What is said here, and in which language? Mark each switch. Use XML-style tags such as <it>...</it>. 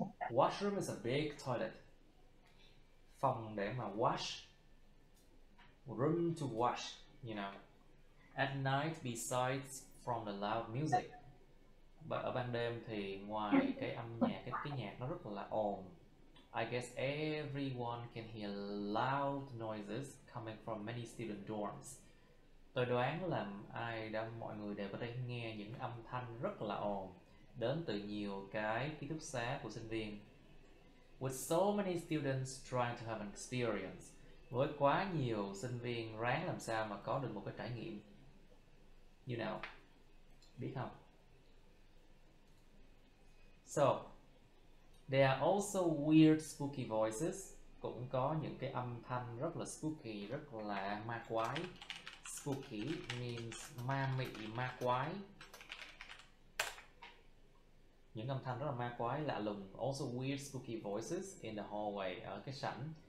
<en>Washroom is a big toilet.</en> <vi>Phòng để mà</vi> <en>wash, room to wash, you know. At night, besides from the loud music,</en> <vi>ở ban đêm thì ngoài cái âm nhạc, cái nhạc nó rất là ồn.</vi> <en>I guess everyone can hear loud noises coming from many student dorms.</en> <vi>Tôi đoán là mọi người đều có thể nghe những âm thanh rất là ồn đến từ nhiều cái ký túc xá của sinh viên.</vi> <en>With so many students trying to have an experience,</en> <vi>với quá nhiều sinh viên ráng làm sao mà có được một cái trải nghiệm.</vi> <en>You know,</en> <vi>biết không?</vi> <en>So, there are also weird spooky voices.</en> <vi>Cũng có những cái âm thanh rất là spooky, rất là ma quái. Spooky means ma mị, ma quái. Những âm thanh rất là ma quái, lạ lùng.</vi> <en>Also weird spooky voices in the hallway,</en> <vi>ở cái sảnh.</vi>